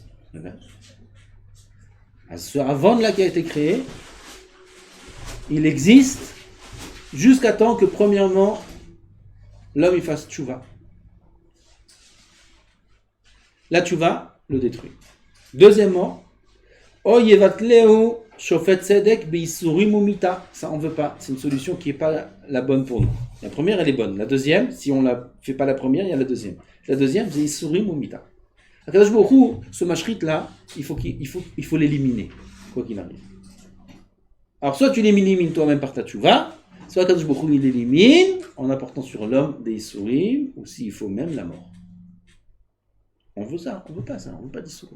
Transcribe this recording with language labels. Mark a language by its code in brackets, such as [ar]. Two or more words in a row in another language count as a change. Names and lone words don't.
[fr] Ce Havon-là qui a été créé, il existe jusqu'à temps que, premièrement, l'homme il fasse tchouva. La tchouva le détruit. Deuxièmement, [he] אוי ובטלו שופט צדק ביסורים ומיתה. [fr] Ça on veut pas. C'est une solution qui n'est pas la bonne pour nous. La première elle est bonne. La deuxième, si on ne fait pas la première, il y a la deuxième. La deuxième, c'est [he] יסורים ומיתה. הקדוש ברוך הוא, [fr] ce mashrit là, il faut l'éliminer, quoi qu'il arrive. Alors soit tu l'élimines toi-même par ta tchouva, soit [he] הקדוש ברוך הוא [fr] il l'élimine en apportant sur l'homme des isurim, ou s'il faut même la mort. On veut ça, on veut pas ça, on veut pas d'isurim.